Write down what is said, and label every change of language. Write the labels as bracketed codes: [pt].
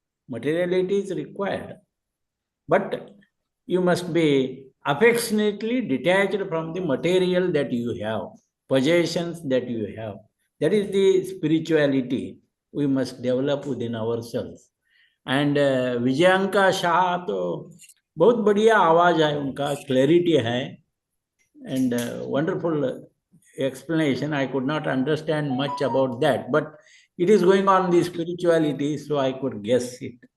[en] Materiality is required, but you must be affectionately detached from the material that you have, possessions that you have. That is the spirituality we must develop within ourselves. And [hi] Vijayanka Shah तो बहुत बढ़िया आवाज है उनका, clarity है, [en] and wonderful explanation. I could not understand much about that, but it is going on the spirituality, so I could guess it.